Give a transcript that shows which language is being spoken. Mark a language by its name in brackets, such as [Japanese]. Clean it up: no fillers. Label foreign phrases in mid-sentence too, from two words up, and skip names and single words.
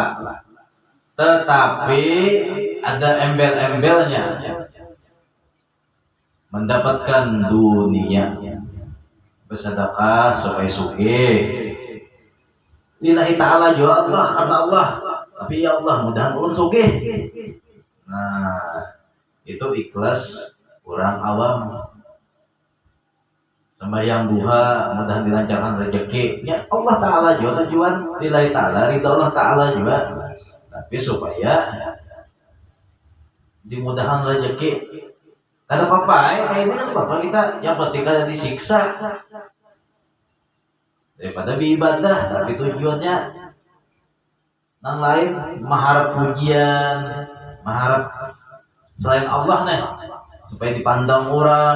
[Indonesian] Tetapi ada embel-embelnya, mendapatkan dunia, bersedekah supaya sugih. [Arabic] لله تعالى [Indonesian] juga Allah, karena Allah. Tapi ya Allah, [Banjar] mudahan ulun sugih. [Indonesian] Nah, itu ikhlas orang awam. Sembahyang duha, mudahan dilancarkan rezeki. Ya Allah Ta'ala juga tujuan [Arabic] لله تعالى, [Indonesian] ridha Allah Ta'ala juga. Tapi supaya dimudahkan rezeki. Ada apa-apa, ini kan apa-apa kita, yang penting kada disiksa. Daripada beribadah, tapi tujuannya yang lain, mengharap pujian, mengharap selain Allah nih, supaya dipandang orang.